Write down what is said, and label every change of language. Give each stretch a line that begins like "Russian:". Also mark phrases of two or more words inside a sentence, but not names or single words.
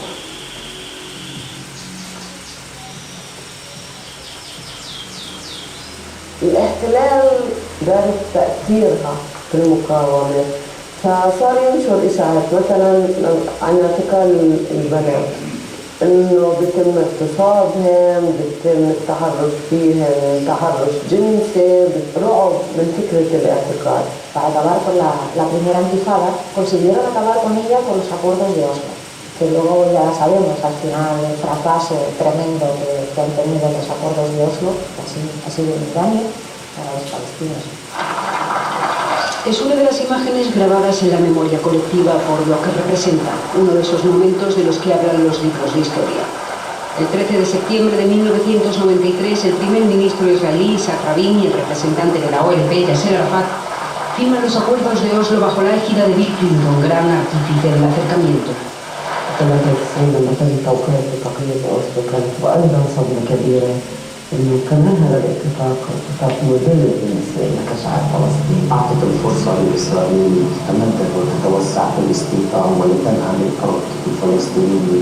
Arabic: الاحتلال دارت تأثيرها في المقاومة، فصار ينشر إشاعات مثلا عن اعتقال البنات، إنه بيتم اغتصابهم، بيتم التحرش فيهم تحرش جنسي، رعب من فكرة الاعتقال.
Spanish: Para acabar con la primera intifada, consiguieron acabar con ella con los acuerdos de Oslo, que luego ya sabemos al final el fracaso tremendo que han tenido los acuerdos de Oslo, ha sido un daño para los palestinos. Es una de las imágenes grabadas en la memoria colectiva por lo que representa uno de esos momentos de los que hablan los libros de historia. El 13 de septiembre de 1993, el primer ministro israelí Isaac Rabin y el representante de la OLP Yasser Arafat firman los acuerdos de Oslo bajo la égida de Bill Clinton, gran artífice del acercamiento.
Arabic: لما تم توقيع اتفاقية أوسلو كانت وأيضا صدمة كبيرة إنه كمان هذا الاتفاق مدل بالنسبة لنا كشعب فلسطيني، أعطت الفرصة لإسرائيل تتمدد وتتوسع في الاستيطان ولتنهب الأرض الفلسطينية.